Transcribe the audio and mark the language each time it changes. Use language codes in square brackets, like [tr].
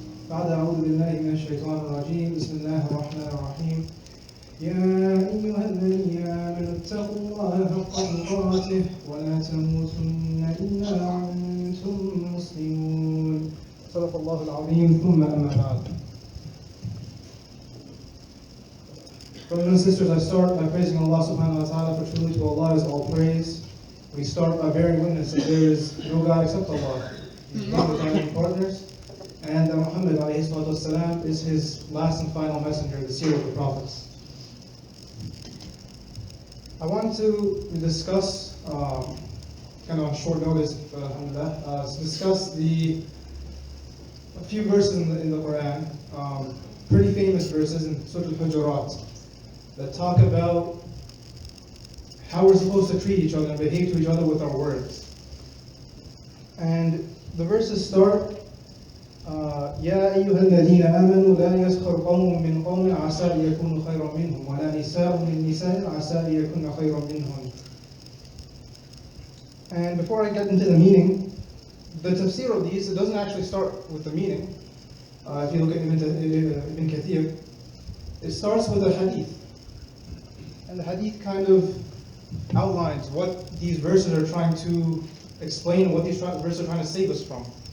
[ar] بعد أعوذ بالله من الشيطان الرجيم بسم الله الرحمن الرحيم يا أيها الذين آمنوا اتقوا الله حق تقاته ولا تموتن إلا وأنتم مسلمون صدق الله العظيم ثم أما بعد. [en] Brothers and sisters, I start by praising Allah Subhanahu Wa Ta'ala, for truly to Allah is all praise. We start by bearing witness that there is no God except Allah. He's one without any partners. And that Muhammad ﷺ is his last and final messenger, the seal of the prophets. I want to discuss, kind of on short notice, discuss a few verses in the Quran, pretty famous verses in Surah Al-Hujurat, that talk about how we're supposed to treat each other and behave to each other with our words. [ar] And the verses start, يا أيها الذين آمنوا لا يسخر قوم من قوم عسى أن يكونوا خيرا منهم ولا نساء من نساء عسى أن يكون خيرا منهم. [en] And before I get into the meaning, the tafsir of these, it doesn't actually start with the meaning. If you look at Ibn Kathir, it starts with a hadith. And the hadith kind of outlines what these verses are trying to explain, what these verses are trying to save us from.